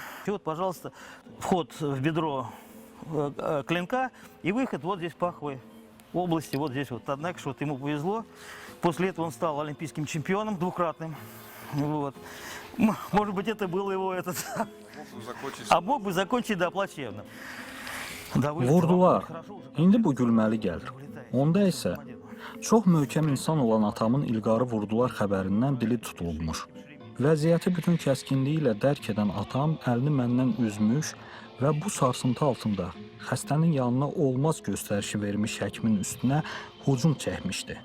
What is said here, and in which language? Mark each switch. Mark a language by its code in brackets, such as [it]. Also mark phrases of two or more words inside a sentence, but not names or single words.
[ru] И вот, пожалуйста, вход в бедро клинка и выход вот здесь паховой области, вот здесь вот. Однако, что вот ему повезло. После этого он стал олимпийским чемпионом двукратным. Вот. Может быть, это было его А мог бы закончить, да, плачевно. [az] Vurdular. İndi bu gülməli gəlir. Onda isə çox möhkəm insan olan atamın İlqarı vurdular xəbərindən dili tutulmuş. Vəziyyəti bütün kəskinliyi ilə dərk edən atam əlini məndən üzmüş və bu sarsıntı altında xəstənin yanına olmaz göstərişi vermiş həkimin üstünə hücum çəkmişdi.